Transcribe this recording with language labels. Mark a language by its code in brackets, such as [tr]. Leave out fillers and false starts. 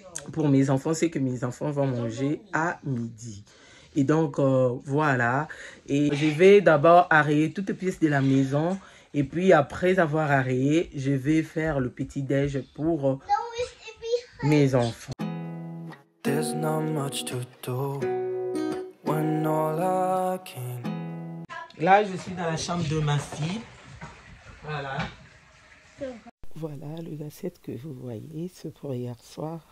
[fr] Pour mes enfants, c'est que mes enfants vont manger à midi. Et donc, voilà. Et je vais d'abord arrayer toutes les pièces de la maison. Et puis, après avoir arrayé, je vais faire le petit-déj pour mes enfants. [en] There's not much to do when all I can. [fr] Là, je suis dans la chambre de ma fille. Voilà. Voilà les assiettes que vous voyez, c'est pour hier soir.